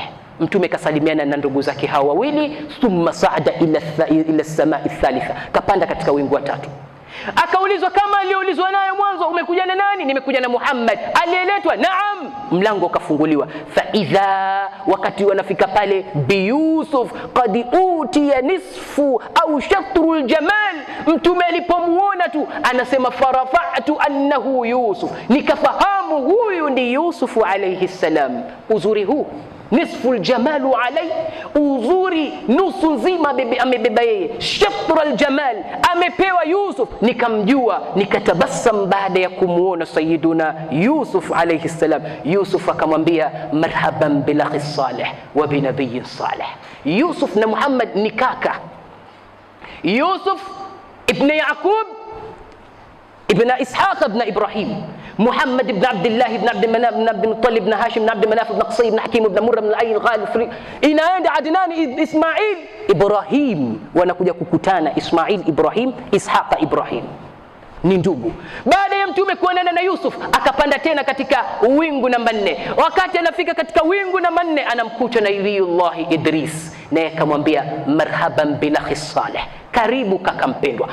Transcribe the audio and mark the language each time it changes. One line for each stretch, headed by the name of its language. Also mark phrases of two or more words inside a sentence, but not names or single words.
Swahili: Mtume kasalimiana na ndugu zake hawa wawili.
Arabic: ثم صعد إلى السماء الثالثة,
Swahili: kapanda katika wingu wa 3. Akaulizwa kama aliulizwa naye mwanzo, umekuja na nani? Nimekuja na Muhammad. Aliyeletwa? Naam. Mlango ukafunguliwa.
Arabic: فإذا,
Swahili: wakati wanafika pale,
Arabic: بيوسف قد أوتي نصف أو شطر الجمال.
Swahili: Mtume alipomuona tu anasema
Arabic: فعرفت أنه يوسف,
Swahili: nikafahamu huyu ndi Yusuf
Arabic: عليه السلام.
Swahili: Uzuri huu
Arabic: نصف الجمال علي,
Swahili: uzuri nusu nzima amebeba yeye,
Arabic: شطر الجمال
Swahili: amepewa Yusuf. Nikamjua, nikatabassam baada ya kumuona
Arabic: سيدنا يوسف عليه السلام.
Swahili: Yusuf akamwambia
Arabic: مرحبا بالأخ الصالح وبنبي صالح.
Swahili: Yusuf na Muhammad ni kaka. Yusuf ibn Yaqub ibn Ishaq ibn Ibrahim, محمد بن عبد الله بن عبد مناف بن عبد المطلب بن هاشم بن عبد مناف بن قصي بن حكيم بن مرة بن العين غالب inaenda Adnan Ismail Ibrahim, wanakuja kukutana Ismail Ibrahim, Ishaq Ibrahim, ni ndugu. Baada ya mtume kuonana na Yusuf, akapanda tena katika wingu namba 4. Wakati anafika katika wingu namba 4, anamkuta Nabiyullah Idris, naye akamwambia
Arabic: مرحبا بالأخ الصالح,
Swahili: karibu kaka mpendwa.